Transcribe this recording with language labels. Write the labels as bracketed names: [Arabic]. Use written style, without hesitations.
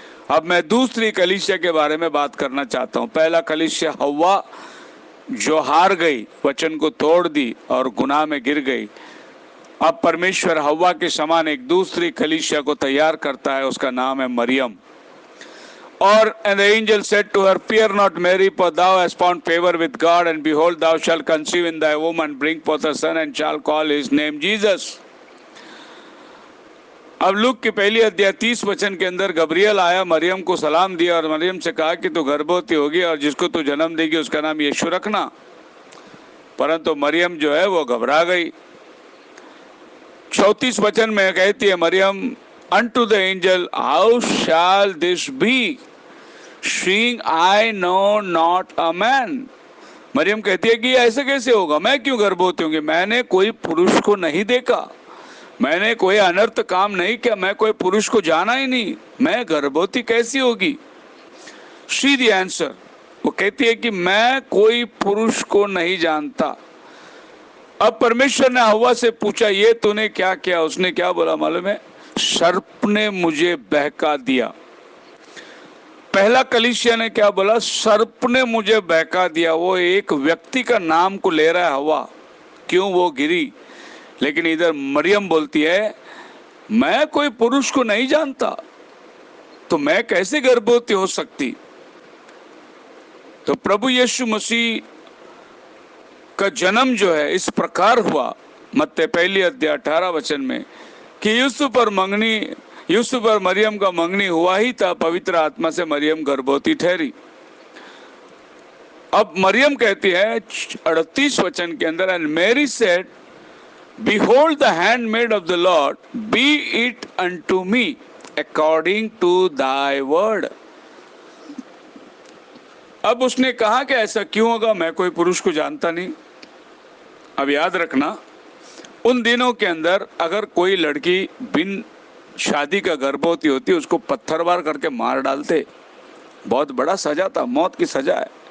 [Hindi] अब मैं दूसरी कलीसिया के बारे में बात करना चाहता हूँ। पहला कलीसिया हव्वा जो हार गई, वचन को तोड़ दी और गुनाह में गिर गई। अब परमेश्वर हव्वा के समान एक दूसरी कलीसिया को तैयार करता है, उसका नाम है मरियम। और [English] and the angel said to her, fear not Mary, for thou hast found favor with God, and behold thou shalt conceive in thy womb and bring forth a son, and shall call his name Jesus। [Hindi] अब look की पहली अध्याय 30 वचन के अंदर Gabriel आया, मरियम को सलाम दिया और मरियम से कहा कि तू गर्भवती होगी और जिसको तू जन्म देगी उसका नाम यीशु रखना। परंतु मरियम जो है वो घबरा गई। 34 वचन में कहती है Maryam, [English] unto the angel, how shall this be, seeing I know not a man। [Hindi] Maryam कहती है कि ऐसे कैसे होगा, मैं क्यों गर्भवती होंगी, मैंने कोई पुरुष को नहीं देखा, मैंने कोई अनर्थ काम नहीं किया, मैं कोई पुरुष को जाना ही नहीं, मैं गर्भवती कैसी होगी। सीधी आंसर, वो कहती है कि मैं कोई पुरुष को नहीं जानता। अब परमेश्वर ने हव्वा से पूछा, ये तूने क्या किया? उसने क्या बोला मालूम है? सर्प ने मुझे बहका दिया। पहला कलीसिया ने क्या बोला? सर्प ने मुझे बहका दिया। वो एक व्यक्ति का नाम को ले रहा है, हव्वा, क्यों वो गिरी। लेकिन इधर मरियम बोलती है, मैं कोई पुरुष को नहीं जानता, तो मैं कैसे गर्भवती हो सकती। तो प्रभु यीशु मसीह का जन्म जो है इस प्रकार हुआ, मत्ती पहली अध्याय 18 वचन में, कि यूसुफ और मरियम का मंगनी हुआ ही था, पवित्र आत्मा से मरियम गर्भवती ठहरी। अब मरियम कहती है 38 वचन के अंदर, [English] And Mary said, Behold the handmaid of the Lord, be it unto me according to thy word. [Hindi] अब उसने कहा कि ऐसा क्यों होगा, मैं कोई पुरुष को जानता नहीं। अब याद रखना, उन दिनों के अंदर अगर कोई लड़की बिन शादी का गर्भवती होती, उसको पत्थरवार करके मार डालते, बहुत बड़ा सजा था, मौत की सजा है।